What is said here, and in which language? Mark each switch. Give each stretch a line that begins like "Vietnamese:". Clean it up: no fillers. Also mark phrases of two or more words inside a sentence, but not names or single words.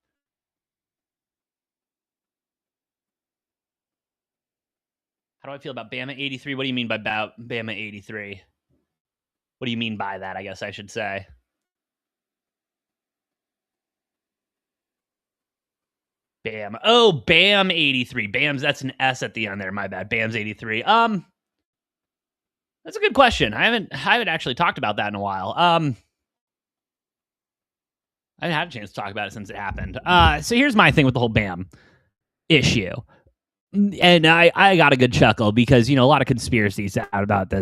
English: How do I feel about Bama 83? What do you mean by Bama 83? What do you mean by that, I guess I should say? Bam. Oh, Bam 83. Bam's, that's an S at the end there. My bad. Bam's 83. That's a good question. I haven't actually talked about that in a while. I haven't had a chance to talk about it since it happened. So here's my thing with the whole Bam issue. And I got a good chuckle because, you know, a lot of conspiracies out about this.